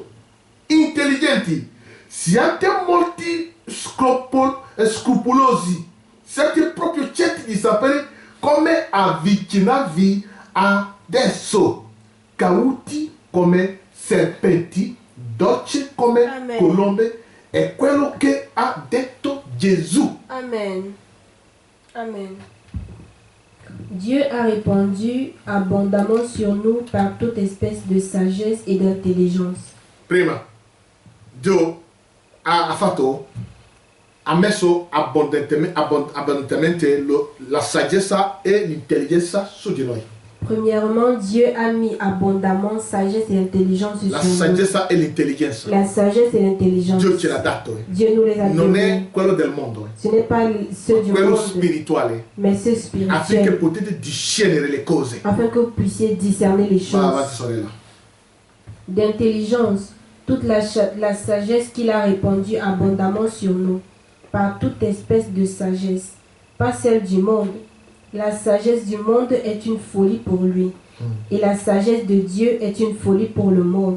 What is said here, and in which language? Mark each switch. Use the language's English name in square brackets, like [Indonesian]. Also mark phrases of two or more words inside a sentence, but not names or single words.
[Italian] Intelligenti, siate molti scrupolosi, siate proprio certi di sapere come avvicinarvi adesso. Cauti come serpenti, dolci come Amen. colombe, è quello che ha detto Gesù. Amen. Amen. [French] Dieu a répandu abondamment sur nous par toute espèce de sagesse et d'intelligence. [Italian] Prima, Dio ha messo abbondantemente la saggezza e l'intelligenza su di noi. [French] Premièrement, Dieu a mis abondamment sagesse et intelligence [Italian] La [French] sur nous. [Italian] saggezza e l'intelligenza. [French] La sagesse et l'intelligence. [Italian] Dio ce l'ha dato. [French] Dieu nous les a [Italian] Non è [French] donnés. [Italian] quello del mondo, [French] Ce n'est pas ceux du [Italian] quello [French] monde, [Italian] spirituale, [French] mais ceux [Italian] affinché [French] spirituels, [Italian] potete discernere le cose. [French] afin que vous puissiez discerner les [Italian] Va avanti, [French] choses. [Italian] sorella. [French] D'intelligence, toute la sagesse qu'il a répandue abondamment sur nous, par toute espèce de sagesse, pas celle du monde. La sagesse du monde est une folie pour lui, et la sagesse de Dieu est une folie pour le monde.